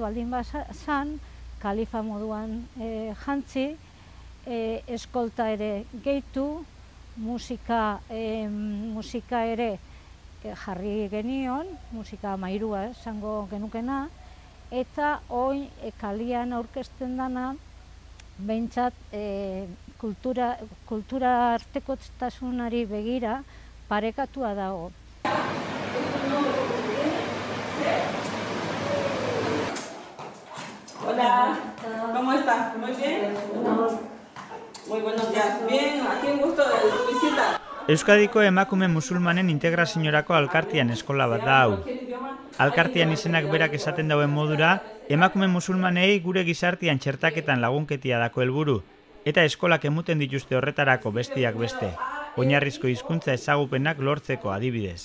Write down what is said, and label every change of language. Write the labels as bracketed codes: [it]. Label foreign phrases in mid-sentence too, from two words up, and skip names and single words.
[eu] baldin bazan, kalifa moduan jantzi, eskolta ere gehitu, musika ere jarri genion, musika mairua esango genukena, eta hoi kalian aurkezten dana, behintzat kultura artekotasunari begira parekatua dago. [es] Hola, ¿cómo estás? ¿Muy bien? Muy buenos días. Bien, aquí un gusto de tu visita. [eu] Euskadiko emakume musulmanen integraziorako alkartian eskola bat da hau. Alkartian izenak berak esaten dauen modura, emakume musulmanei gure gizartian txertaketan lagunketia dako helburu, eta eskolak emuten dituzte horretarako bestiak beste, oinarrizko hizkuntza ezagupenak lortzeko adibidez.